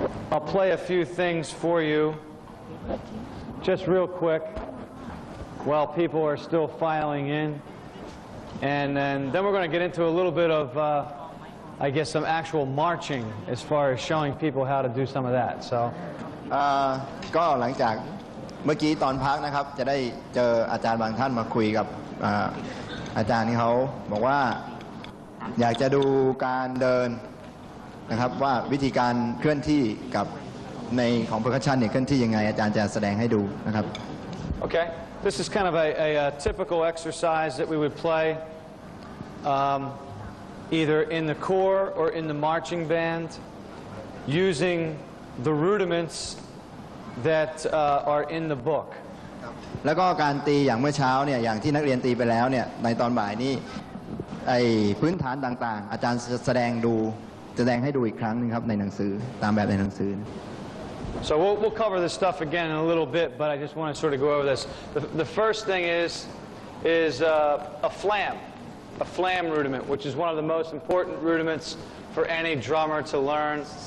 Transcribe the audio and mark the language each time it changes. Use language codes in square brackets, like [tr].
[en] I'll play a few things for you, just real quick, while people are still filing in. And then we're going to get into a little bit of, I guess, some actual marching as far as showing people how to do some of that. So, [th] ก็หลังจากเมื่อกี้ตอนพักนะครับจะได้เจออาจารย์บางท่านมาคุยกับอาจารย์ที่เขาบอกว่าอยากจะดูการเดินนะครับว่าวิธีการเคลื่อนที่กับในของ Percussion เนี่ยเคลื่อนที่ยังไงอาจารย์จะแสดงให้ดูนะครับ [en] Okay, this is kind of a typical exercise that we would play either in the corps or in the marching band using the rudiments that are in the book. [th] แล้วก็การตีอย่างเมื่อเช้าเนี่ยอย่างที่นักเรียนตีไปแล้วเนี่ยในตอนบ่ายนี้ไอ้พื้นฐานต่างๆอาจารย์แสดงให้ดูอีกครั้งนึงครับในหนังสือตามแบบในหนังสือ [en] So we'll cover this stuff again in a little bit, but I just want to sort of go over this. The first thing is a flam rudiment, which is one of the most important rudiments for any drummer to learn.